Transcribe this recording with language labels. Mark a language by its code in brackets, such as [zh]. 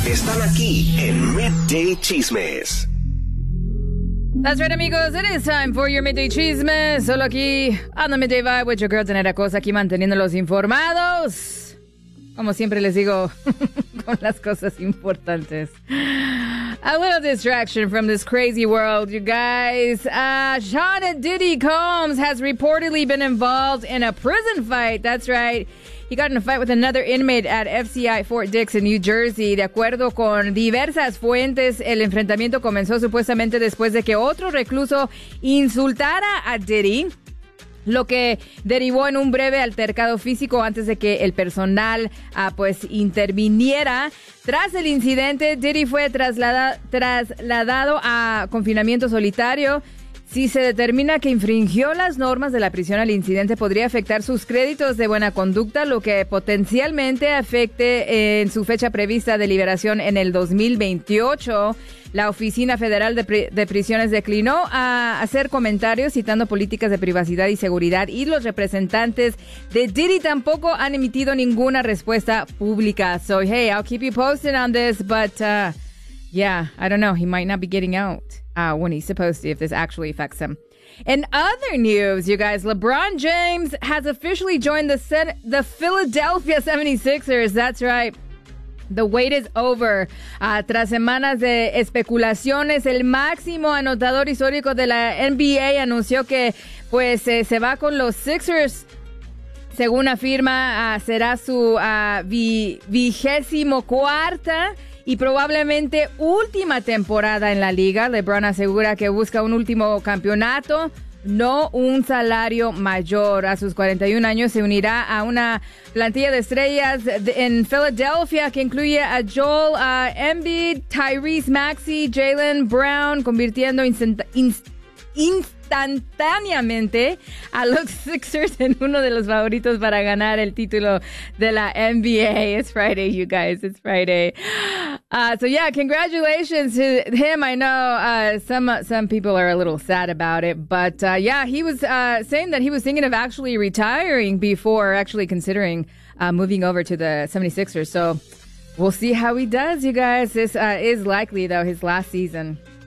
[es] Están aquí en Midday Chismes. [en] That's right, amigos. It is time for your Midday Chismes. [es] Solo aquí [en] on the Midday Vibe with your girl Tanera Cosa, [es] aquí manteniéndolos informados. Como siempre les digo, con las cosas importantes. [en] A little distraction from this crazy world, you guys. Sean Diddy Combs has reportedly been involved in a prison fight. That's right. He got in a fight with another inmate at FCI Fort Dix in New Jersey. [es] De acuerdo con diversas fuentes, el enfrentamiento comenzó supuestamente después de que otro recluso insultara a Diddy, lo que derivó en un breve altercado físico antes de que el personal interviniera. Tras el incidente, Diddy fue trasladado a confinamiento solitario. Si se determina que infringió las normas de la prisión, el incidente podría afectar sus créditos de buena conducta, lo que potencialmente afecte en su fecha prevista de liberación en el 2028. La Oficina Federal de Prisiones declinó a hacer comentarios citando políticas de privacidad y seguridad, y los representantes de Diddy tampoco han emitido ninguna respuesta pública. [en] So, hey, I'll keep you posted on this, but I don't know. He might not be getting out when he's supposed to, if this actually affects him. In other news, you guys, LeBron James has officially joined the Philadelphia 76ers. That's right. The wait is over. [es] Tras semanas de especulaciones, el máximo anotador histórico de la NBA anunció que se va con los Sixers. Según afirma, será su vigésimo cuarta y probablemente última temporada en la liga. LeBron asegura que busca un último campeonato, no un salario mayor. A sus 41 años se unirá a una plantilla de estrellas en Philadelphia que incluye a Joel Embiid, Tyrese Maxey, Jaylen Brown, convirtiendo instantáneamente a los Sixers en uno de los favoritos para ganar el título de la NBA. [en] It's Friday, you guys. It's Friday. Congratulations to him. I know some people are a little sad about it, but he was saying that he was thinking of actually retiring before actually considering moving over to the 76ers. So we'll see how he does, you guys. This is likely, though, his last season.